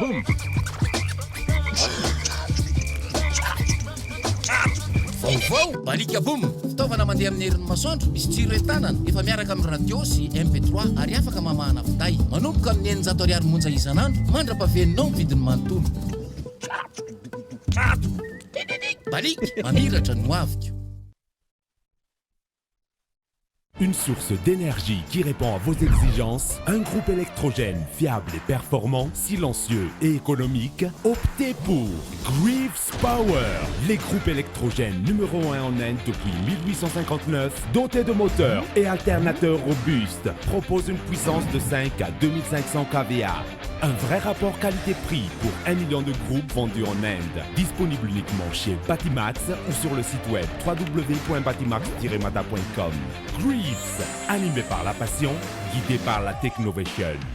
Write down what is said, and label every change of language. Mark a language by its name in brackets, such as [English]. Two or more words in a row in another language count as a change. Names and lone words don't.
[Malagasy] Boum. Vaovao balika boum. Fitaovana mandeha amin'ny herin'ny masoandro misy jiro entanana efa miaraka amin'ny radio sy MP3 ary afaka mamahana finday manomboka amin'ny 900 ariary monja isan'andro mandra-pahaveninao vidiny manontolo. Balik, mamiratra no aviko. [French] Une source d'énergie qui répond à vos exigences, un groupe électrogène fiable et performant, silencieux et économique, optez pour Greaves Power, les groupes électrogènes numéro 1 en Inde depuis 1859, dotés de moteurs et alternateurs robustes, proposent une puissance de 5 à 2500 kVA. Un vrai rapport qualité-prix pour 1 million de groupes vendus en Inde. Disponible uniquement chez Batimax ou sur le site web www.batimax-mata.com. Greaves, animé par la passion, guidé par la technovation.